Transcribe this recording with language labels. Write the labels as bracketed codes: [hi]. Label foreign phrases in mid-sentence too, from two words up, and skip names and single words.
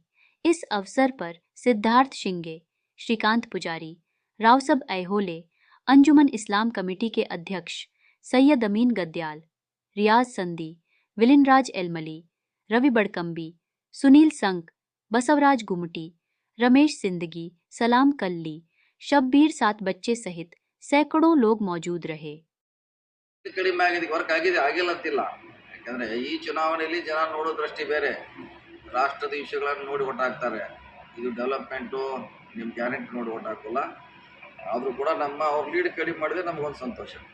[hi] इस अवसर पर सिद्धार्थ शिंगे, श्रीकांत पुजारी, रावसब ऐहोले, अंजुमन इस्लाम कमेटी के अध्यक्ष सैयद अमीन गद्याल, रियाज संदी, विलिनराज एलमली, रवि बड़कंबी, सुनील संक, बसवराज गुमटी, रमेश सिंदगी, सलाम कल्ली, शब्बीर सात बच्चे सहित सैकड़ों लोग मौजूद रहे। [kn] ಕಡಿಮೆ ಆಗಿದೆ, ವರ್ಕ್ ಆಗಿದೆ, ಆಗಿಲ್ಲ ಅಂತಿಲ್ಲ. ಯಾಕಂದ್ರೆ ಈ ಚುನಾವಣೆಯಲ್ಲಿ ಜನ ನೋಡೋ ದೃಷ್ಟಿ ಬೇರೆ, ರಾಷ್ಟ್ರದ ವಿಷಯಗಳನ್ನು ನೋಡಿ ಓಟ್ ಹಾಕ್ತಾರೆ. ಇದು ಡೆವಲಪ್ಮೆಂಟು ನಿಮ್ಮ ಗ್ಯಾರಂಟಿ ನೋಡಿ ಓಟ್ ಹಾಕೋಲ್ಲ. ಆದರೂ ಕೂಡ ಅವ್ರ ಲೀಡ್ ಕಡಿಮೆ ಮಾಡಿದ್ರೆ ನಮಗೊಂದು ಸಂತೋಷ.